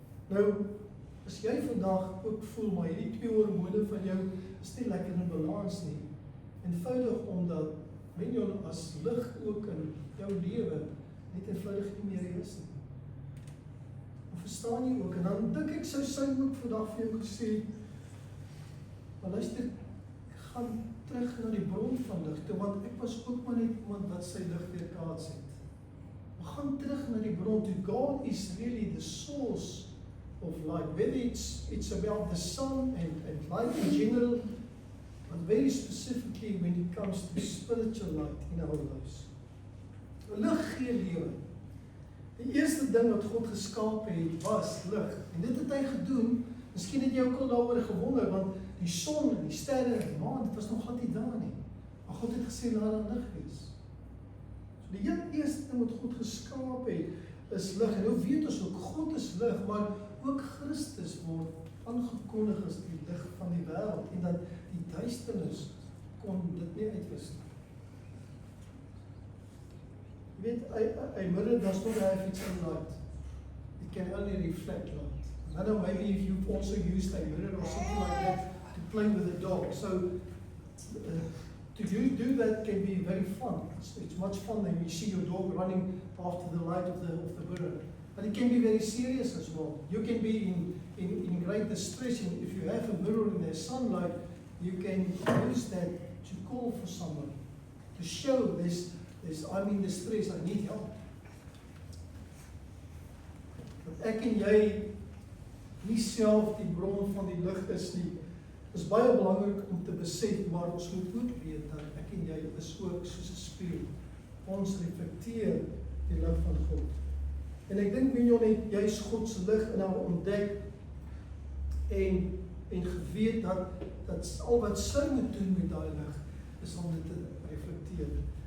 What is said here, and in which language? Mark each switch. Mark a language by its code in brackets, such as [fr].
[af] Nou, as jy vandag ook voel, maar hierdie twee hormone van jou is nie lekker in balans nie, eenvoudig omdat Mignon as lig ook in jou lewe net eenvoudig nie meer is nie. Maar verstaan jy ook, en dan dink ek sou sy ook vandag vir jou gesê, maar luister, gaan terug na die bron van lig toe, want ek was ook maar net iemand wat sy lig weerkaats het. Maar gaan terug na die bron toe. [en] God is really the source of light, whether it's about the sun and light in general, but very specifically when it comes to spiritual light in our lives. [af] Lig gee lewe. Die eerste ding wat God geskaap het, was lig. En dit het hy gedoen, miskien het jy ook al daaroor gewonder, want die son en die sterre en die maan, dit was nog glad nie daar nie. Maar God het gesê, laat daar lig wees. So die heel eerste ding wat God geskaap het, is lig. En nou weet ons ook, God is lig, maar ook Christus word aangekondig as die lig van die wêreld, en dat die duisternis kon dit nie uitwis nie. Jy weet, [en] a mirror does not have its own light. It can only reflect light. I don't know, maybe if you've also used a mirror or something like that to play with a dog. So, to do that can be very fun. It's much fun when you see your dog running after the light of the mirror. But it can be very serious as well. You can be in great distress, and if you have a mirror in the sunlight, you can use that to call for someone, to show this I'm in distress, I need help. [af] Dat ek en jy nie self die bron van die lig is nie, is baie belangrik om te besef, maar ons moet ook weet dat ek en jy is ook soos 'n spieël. Ons reflekteer die lig van God. En ek dink Mignon het juis God se lig in haar ontdek en geweet dat al wat sy moet doen met daai lig is om dit te reflekteer.